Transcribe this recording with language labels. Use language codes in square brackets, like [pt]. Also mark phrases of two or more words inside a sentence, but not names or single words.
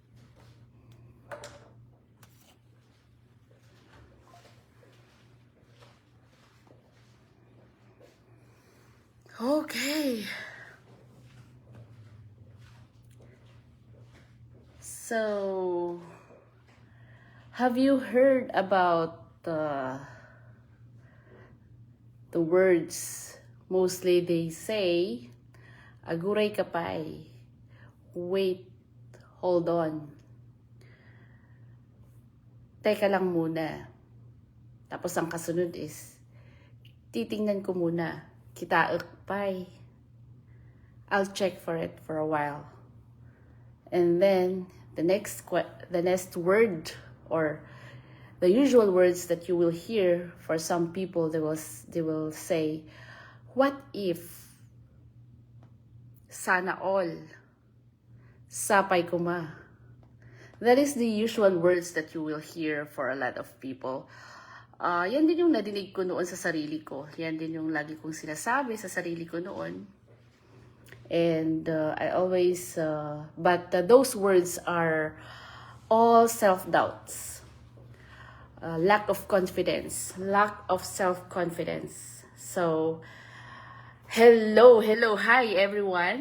[en] Okay. So, have you heard about the words? Mostly they say, [ilo] aguray kapay. [en] Wait, hold on. [tl] Teka lang muna. Tapos ang kasunod is, titingnan ko muna. [ilo] Kitaak pay. [en] I'll check for it for a while. And then the next word, or the usual words that you will hear for some people, they will say, what if? [tl] Sana all. [ilo] Sapay kuma. [en] That is the usual words that you will hear for a lot of people. [tl] Yan din yung nadinig ko noon sa sarili ko. Yan din yung lagi kong sinasabi sa sarili ko noon. [en] And I always, those words are all self-doubts. Lack of confidence, lack of self-confidence. So, hello, hi everyone.